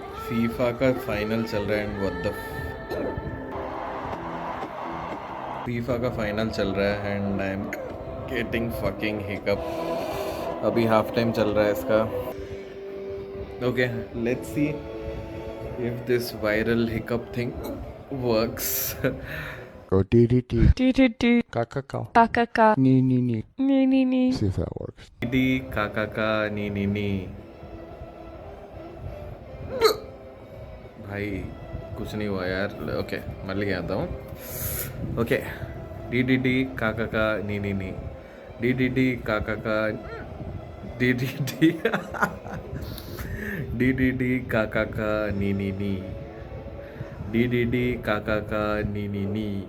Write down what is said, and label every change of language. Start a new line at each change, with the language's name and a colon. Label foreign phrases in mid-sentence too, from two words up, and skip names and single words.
Hindi: फीफा का फाइनल चल रहा है
English: and what the
Hindi: फीफा का फाइनल चल रहा है
English: and I am getting fucking hiccup.
Hindi: अभी हाफ टाइम चल रहा है इसका।
English: okay, let's see if this viral hiccup thing works. Go dee dee dee. Do do do. Ka ka ka. Ka ka ka. Nee nee nee. Nee nee nee. See if that works. डी काका का नी नी नी।
Hindi: भाई कुछ नहीं हुआ यार। ओके, मैं लेके आता हूँ। ओके, डी डी डी काका का नी नी नी। डी डी डी काका का डी डी डी डी डी डी काका का नी नी नी। डी डी डी काका का नी नी नी।